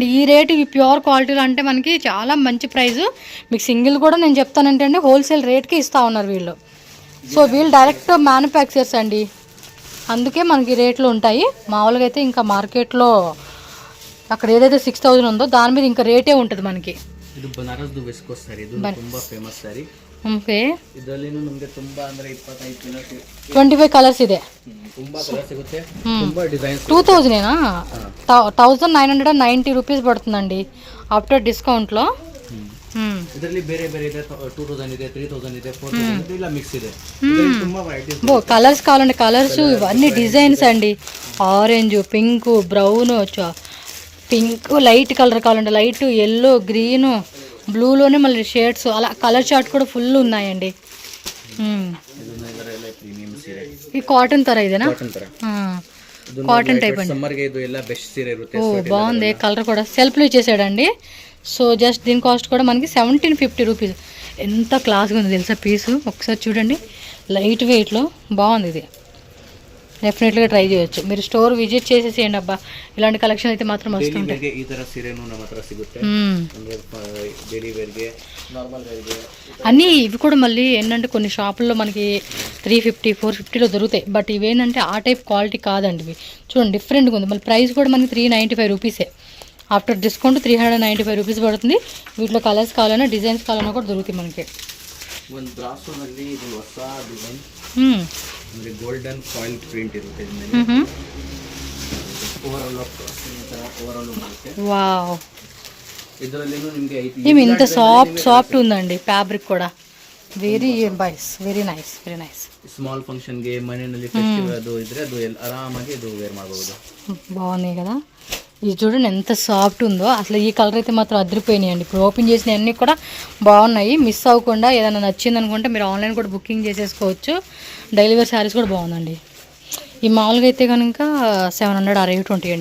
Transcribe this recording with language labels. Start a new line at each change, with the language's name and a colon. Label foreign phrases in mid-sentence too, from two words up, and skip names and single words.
Telugu: ఈ రేటు ఈ
English: pure qualityలో
Telugu: అంటే మనకి చాలా మంచి ప్రైస్. మీకు సింగిల్ కూడా నేను చెప్తానంటే అండి
English: wholesale rateకి
Telugu: ఇస్తూ ఉన్నారు వీళ్ళు. సో వీళ్ళు
English: direct manufacturers
Telugu: అండి, అందుకే మనకి రేట్లు ఉంటాయి. మామూలుగా అయితే ఇంకా మార్కెట్లో అక్కడ ఏదైతే 6000 ఉందో దాని మీద ఇంకా రేటే ఉంటుంది మనకి.
Kannada: ಇದು ಬನಾರಸ್ ದು ವೆಸ್ಕೋ ಸಾರಿ, ಇದು ತುಂಬಾ
English: famous saree.
Kannada: ಓಕೆ, ಇದರಲ್ಲಿನೂ ನಮಗೆ ತುಂಬಾ ಅಂದ್ರೆ 25 ಕಲರ್ಸ್ ಇದೆ. ತುಂಬಾ ಕಲರ್ ಸಿಗುತ್ತೆ, ತುಂಬಾ ಡಿಸೈನ್ಸ್.
Telugu: 2000 ఏనా? 1990 రూపీస్ పడుతుందండి
English: after discountలో.
Kannada: ಇದರಲ್ಲಿ ಬೇರೆ ಬೇರೆ ಇದೆ, 2000 ಇದೆ, 3000 ಇದೆ, 4000 ಇದೆ,
Telugu: ఇలా మిక్స్ ಇದೆ.
Kannada: ತುಂಬಾ వెరైటీస్.
Telugu: కలర్స్ కావాలంటే కలర్స్, ఇవన్నీ డిజైన్స్ అండి.
English: orange, pink, brown, pink light color
Telugu: కావాలంటే
English: light, yellow, green, blueలోనే
Telugu: మళ్ళీ షేడ్స్, అలా
English: color chart
Telugu: కూడా ఫుల్ ఉన్నాయండి. ఈ కాటన్ ತರ ఇదేనా?
English: cotton type
Telugu: అండి.
Kannada: సమ్మర్ ಗೆ ಇದು ಎಲ್ಲ ಬೆಸ್ಟ್ ಸೀರೆ ಇರುತ್ತೆ.
Telugu: ఓ బాగుంది, కలర్ కూడా సెల్ఫ్లో ఇచ్చేసాడండి. సో జస్ట్ దీని కాస్ట్ కూడా మనకి 1750 రూపీస్. ఎంత క్లాస్గా ఉంది తెలుసా పీసు, ఒకసారి చూడండి.
English: light weightలో
Telugu: బాగుంది. ఇది డెఫినెట్గా ట్రై చేయొచ్చు. మీరు
English: store visit
Telugu: చేసేసేయండి అబ్బా, ఇలాంటి కలెక్షన్ అయితే మాత్రం వస్తుంటాయి.
Kannada: ఈ ತರ సీరెను ನಮ್ಮ ಹತ್ರ ಸಿಗುತ್ತೆ. ಅಂದ್ರೆ
English: daily wear
Kannada: ಗೆ,
English: normal wear
Kannada: ಗೆ
Telugu: అన్నీ. ఇవి కూడా మళ్ళీ ఏంటంటే కొన్ని షాపుల్లో మనకి 350, 450లో దొరుకుతాయి. బట్ ఇవేంటంటే ఆ
English: type quality
Telugu: కాదండి ఇవి. చూడండి డిఫరెంట్గా ఉంది. మళ్ళీ ప్రైస్ కూడా మనకి 395 రూపీసే.
English: after discount
Telugu: 395 రూపీస్ పడుతుంది. వీటిలో కలర్స్ కావాలన్నా డిజైన్స్ కావాలన్నా కూడా దొరుకుతాయి మనకి.
Kannada: ಒಂದು ಬ್ರಾಸೋನಲ್ಲಿ ಇದು ಹೊಸ ಡಿಸೈನ್, ಅಂದ್ರೆ
English: golden foil print
Kannada: ಇರುತ್ತೆ. ಓವರಾಲ್ ಬರುತ್ತೆ.
Telugu: వావ్,
Kannada: ಇದರಲ್ಲಿನೂ ನಿಮಗೆ
Telugu: ఏమి ఇంత సాఫ్ట్ ఉందండి ఫ్యాబ్రిక్ కూడా.
English: very nice, very nice, very nice. small functionಗೆ,
Kannada: ಮನೆಯಲ್ಲಿ ಫೆಸ್ಟಿವಲ್ ಅದು ಇದ್ರೆ ಅದು ಆರಾಮಾಗಿ ಇದು ವೇರ್ ಮಾಡಬಹುದು.
Telugu: బాగున్నాయి కదా. ఇది చూడండి ఎంత సాఫ్ట్ ఉందో. అసలు ఈ కలర్ అయితే మాత్రం అదిరిపోయినాయండి. ఇప్పుడు ఓపెన్ చేసిన అన్నీ కూడా బాగున్నాయి. మిస్ అవ్వకుండా ఏదైనా నచ్చింది అనుకుంటే మీరు ఆన్లైన్ కూడా బుకింగ్ చేసేసుకోవచ్చు.
English: daily wear sarees
Telugu: కూడా బాగుందండి. ఈ మామూలుగా అయితే కనుక 700 ఆ రేట్ ఉంటాయండి.